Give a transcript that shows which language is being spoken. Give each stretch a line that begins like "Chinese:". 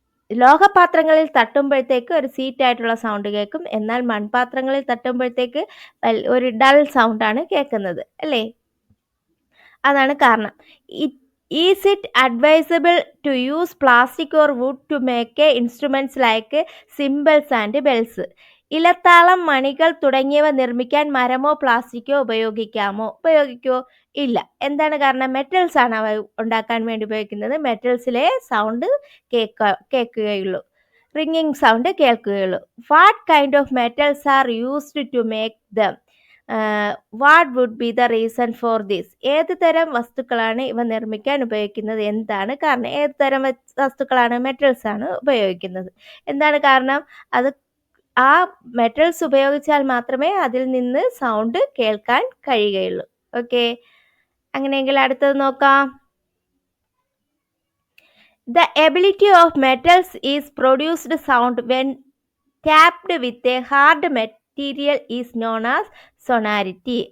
Malayalam: ലോഹപാത്രങ്ങളിൽ തട്ടുമ്പോഴത്തേക്ക് ഒരു സീറ്റായിട്ടുള്ള സൗണ്ട് കേൾക്കും. എന്നാൽ മൺപാത്രങ്ങളിൽ തട്ടുമ്പോഴത്തേക്ക് ഒരു ഡൾ സൗണ്ടാണ് കേൾക്കുന്നത് അല്ലേ? അതാണ് കാരണം.
English: Is it advisable to use plastic or wood to make instruments like cymbals and bells?
Malayalam: ഇലത്താളം, മണികൾ തുടങ്ങിയവ നിർമ്മിക്കാൻ മരമോ പ്ലാസ്റ്റിക്കോ ഉപയോഗിക്കുമോ? ഇല്ല. എന്താണ് കാരണം? മെറ്റൽസ് ആണ് അവ ഉണ്ടാക്കാൻ വേണ്ടി ഉപയോഗിക്കുന്നത്. മെറ്റൽസിലെ sound കേൾക്കുകയുള്ളൂ, ringing sound കേൾക്കുകയുള്ളൂ.
English: What kind of metals are used to make them? What would be the reason for this?
Malayalam: ഏത് തരം വസ്തുക്കളാണ് ഇവ നിർമ്മിക്കാൻ ഉപയോഗിക്കുന്നത്? എന്താണ് കാരണം? ഏത് തരം വസ്തുക്കളാണ്? മെറ്റൽസ് ആണ് ഉപയോഗിക്കുന്നത്. എന്താണ് കാരണം? അത് ആ മെറ്റൽസ് ഉപയോഗിച്ചാൽ മാത്രമേ അതിൽ നിന്ന് സൗണ്ട് കേൾക്കാൻ കഴിയുകയുള്ളൂ. ഓക്കെ, അങ്ങനെയെങ്കിൽ അടുത്തത് നോക്കാം.
English: The ability of metals is produced sound when tapped with a hard material is known as sonority.